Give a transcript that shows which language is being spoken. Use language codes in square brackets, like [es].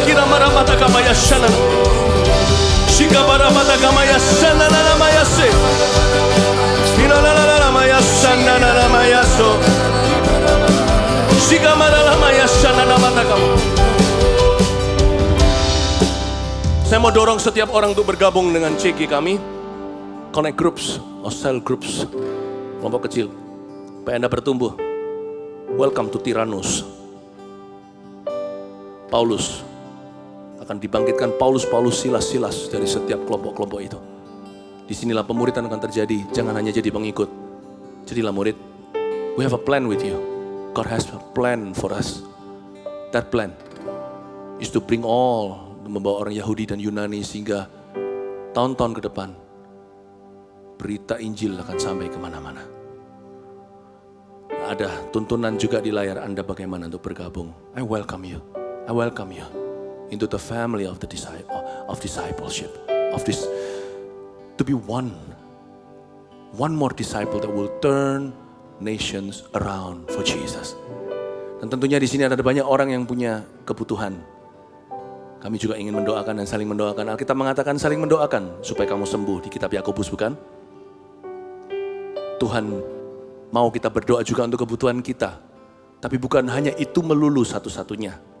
[id] Kiramaramatagama yasana. Shikabaramatagama yasana namaya se. Inalalamaya sananalamaya so. Shikamaralama yasananamatagam. Saya mau dorong setiap orang untuk bergabung dengan CG kami. [en] Connect groups or cell groups. [id] Kelompok kecil. Supaya Anda bertumbuh. [en] Welcome to Tyrannus. [id] Paulus. Akan dibangkitkan Paulus, Silas dari setiap kelompok-kelompok itu. Disinilah pemuridan akan terjadi. Jangan hanya jadi pengikut. Jadilah murid. [en] We have a plan with you. God has a plan for us. That plan is to bring all, [id] membawa orang Yahudi dan Yunani sehingga tahun-tahun ke depan berita Injil akan sampai kemana-mana. Ada tuntunan juga di layar Anda bagaimana untuk bergabung. [en] I welcome you. I welcome you into the family of the discipleship, of this, to be one more disciple that will turn nations around for Jesus. [id] Dan tentunya di sini ada banyak orang yang punya kebutuhan. Kami juga ingin mendoakan dan saling mendoakan. Alkitab mengatakan saling mendoakan supaya kamu sembuh di kitab Yakobus, bukan? Tuhan mau kita berdoa juga untuk kebutuhan kita. Tapi bukan hanya itu melulu satu-satunya.